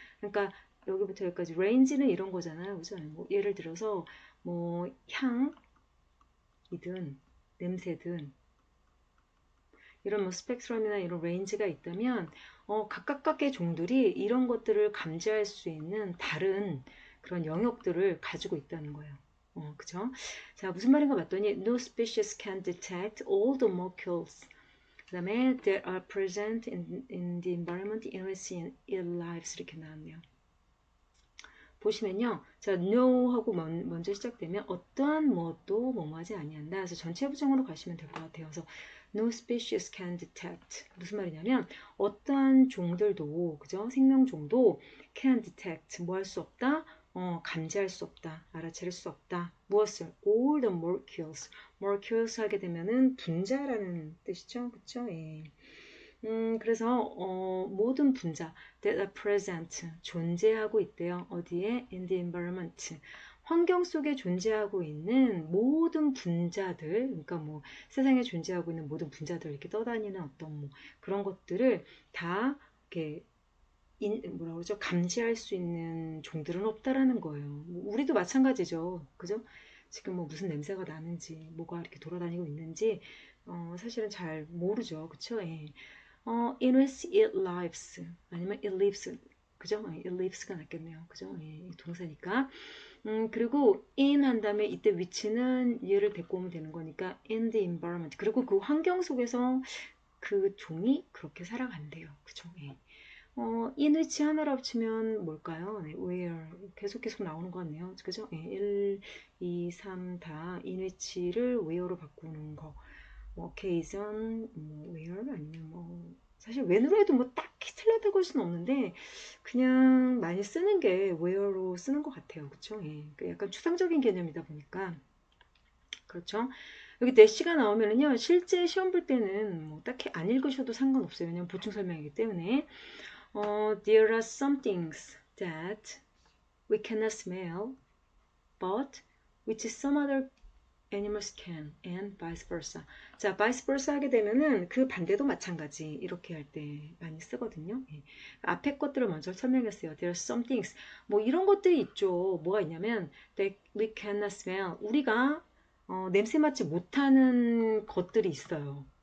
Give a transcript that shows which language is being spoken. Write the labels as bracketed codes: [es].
[ko] 그러니까 여기부터 여기까지 range는 이런 거잖아요. 그죠? 뭐 예를 들어서 뭐 향이든 냄새든 이런 뭐 스펙트럼이나 이런 레인지가 있다면 각각의 종들이 이런 것들을 감지할 수 있는 다른 그런 영역들을 가지고 있다는 거예요. 그죠? 자, 무슨 말인가 봤더니 [en] no species can detect all the molecules [ko] 그 다음에 [en] that are present in the environment in which it lives [ko] 이렇게 나왔네요. 보시면요. 자, no 하고 먼저 시작되면 어떠한 무엇도 뭐뭐하지 아니한다. 그래서 전체 부정으로 가시면 될 것 같아요. [en] 그래서 no species can detect. [ko] 무슨 말이냐면 어떠한 종들도 그죠? 생명종도 [en] can detect. [ko] 뭐 할 수 없다? 감지할 수 없다. 알아차릴 수 없다. 무엇을? [en] all the molecules. [ko] molecules 하게 되면은 분자라는 뜻이죠. 그쵸? 예. 그래서 모든 분자 [en] that are present [ko] 존재하고 있대요. 어디에? [en] In the environment. [ko] 환경 속에 존재하고 있는 모든 분자들, 그러니까 뭐 세상에 존재하고 있는 모든 분자들 이렇게 떠다니는 어떤 뭐 그런 것들을 다 이렇게 뭐라고 그러죠? 감지할 수 있는 종들은 없다라는 거예요. 뭐 우리도 마찬가지죠. 그죠? 지금 뭐 무슨 냄새가 나는지, 뭐가 이렇게 돌아다니고 있는지, 사실은 잘 모르죠. 그쵸? 예. [en] in which it lives [ko] 아니면 [en] it lives [ko] 그죠? it lives가 낫겠네요. 그죠? 예, 동사니까. 그리고 in 한 다음에 이때 which는 얘를 데리고 오면 되는 거니까 [en] in the environment. [ko] 그리고 그 환경 속에서 그 종이 그렇게 살아간대요. 그죠? 예. in which 하나로 합치면 뭘까요? 네, where 계속 나오는 것 같네요. 그죠? 예, 1, 2, 3 다 in which를 where로 바꾸는 거. 뭐 occasion, 뭐 where 아니면 뭐 사실 when으로 해도 뭐 딱히 틀렸다고 할 수는 없는데 그냥 많이 쓰는 게 where로 쓰는 것 같아요. 그쵸? 예. 약간 추상적인 개념이다 보니까 그렇죠? 여기 대시가 나오면은요 실제 시험 볼 때는 뭐 딱히 안 읽으셔도 상관없어요. 왜냐면 보충 설명이기 때문에 [en] there are some things that we cannot smell but which some other animals can and vice versa. [ko] 자, vice versa 하게 되면은 그 반대도 마찬가지 이렇게 할 때 많이 쓰거든요. 예. 앞에 것들을 먼저 설명했어요. [en] There are some things. [ko] 뭐 이런 것들이 있죠. 뭐가 있냐면 [en] that we cannot smell. [ko] 우리가 냄새 맡지 못하는 것들이 있어요.